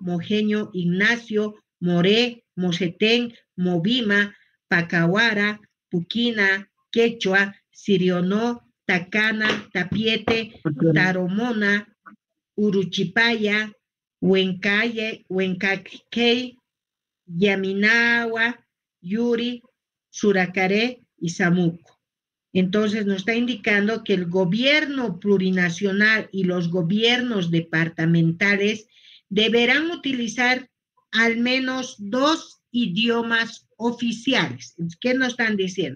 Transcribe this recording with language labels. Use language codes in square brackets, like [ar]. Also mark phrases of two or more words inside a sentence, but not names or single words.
[es] Mojeño, Ignacio, Moré, Mosetén, Movima, Pacahuara, Puquina, Quechua, Sirionó, Tacana, Tapiete, Taromona, Uruchipaya, Huencaquey, Yaminawa, Yuri, Suracaré y Samuco. Entonces nos está indicando que el gobierno plurinacional y los gobiernos departamentales deberán utilizar al menos 2 idiomas oficiales. ¿Qué nos están diciendo?